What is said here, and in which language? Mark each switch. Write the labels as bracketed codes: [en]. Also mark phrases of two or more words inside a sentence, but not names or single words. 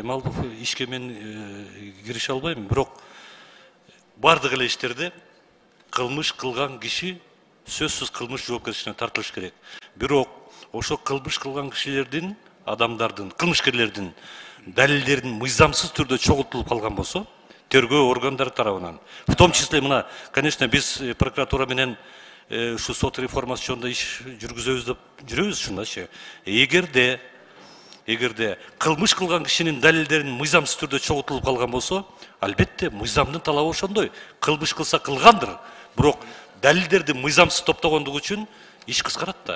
[ky] Эми ал ишке мен кирише албайм, бирок бардык эле иштерде кылмыш кылган киши сөзсүз кылмыш жоопкерчилигине тартылыш керек. Бирок ошо кылмыш кылган кишилердин, адамдардын, кылмышкерлердин далилдерин мыйзамсыз түрдө чогултулуп калган болсо, тергөө органдары тарабынан, [ru] в том числе [ky] мына, конечно, биз прокуратура менен ушу сот реформасы жөнүндө иш жүргүзөбүз деп жүрөбүз ушундачы. Эгерде кылмыш кылган кишинин далилдерин мыйзамсыз түрдө чогултулуп калган болсо, албетте мыйзамдын талабы ошондой. Кылмыш кылса кылгандыр, бирок далилдерди мыйзамсыз топтогондугу үчүн иш кыскарат да.